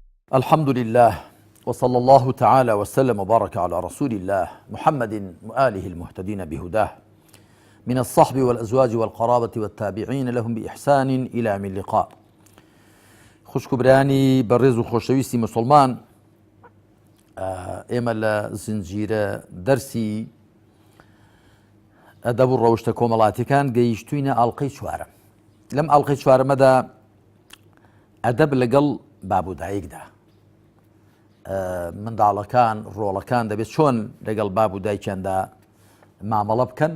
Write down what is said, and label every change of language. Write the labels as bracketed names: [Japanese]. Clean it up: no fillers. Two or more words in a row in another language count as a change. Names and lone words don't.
[Arabic] الحمد لله وصلى الله تعالى وسلم وبارك على رسول الله محمد وآله المهتدين بهداه من الصحب والأزواج والقرابة والتابعين لهم بإحسان إلى من لقاء. [Central Kurdish] خوشک برانی بەڕێز و خۆشەویستی مسلمان، ئێمە لە زنجیرە دەرسی ئەدەب و ڕەوشتە کۆمەڵاتیەکان گەیشتوینە ئاڵقەی چوارەم. لەم ئاڵقەی چوارەمەدا ئەدەب لەگەڵ بابودایکدا، منداڵەکان ڕۆڵەکان دەبێت چۆن لەگەڵ باب و دایکیاندا مامەڵە بکەن.